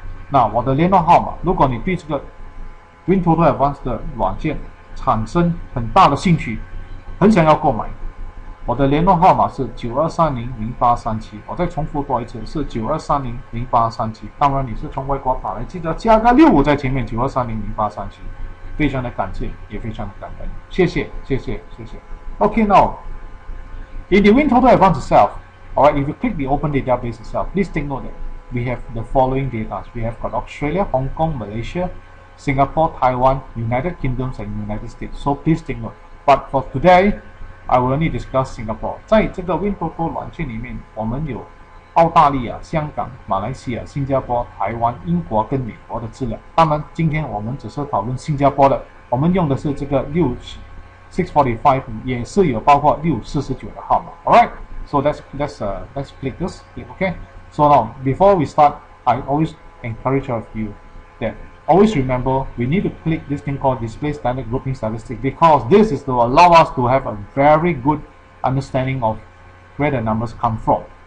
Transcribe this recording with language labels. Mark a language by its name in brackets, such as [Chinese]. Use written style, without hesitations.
[Chinese] 那我的联络号码，如果你对这个 WinToto Advance 的软件产生很大的兴趣，很想要购买，我的联络号码是92300837，我再重复多一次，是92300837。当然你是从外国打来，记得加个65在前面，92300837。非常的感谢，也非常的感恩，谢谢。 [English] Okay, now in the WinToto Advance itself, alright, if you click the Open Database itself, please take note that we have the following data. We have got Australia, Hong Kong, Malaysia, Singapore, Taiwan, United Kingdoms, and United States. So please take note. But for today, I will only discuss Singapore. [Chinese] 在这个 WinToto 软件里面，我们有澳大利亚、香港、马来西亚、新加坡、台湾、英国跟美国的资料。当然，今天我们只是讨论新加坡的，我们用的是这个645，也是有包括649的号码。 [English] Alright, so let's click this. Okay. So now, before we start, I always encourage all of you that always remember we need to click this thing called Display Standard Grouping Statistics, because this is to allow us to have a very good understanding of where the numbers come from.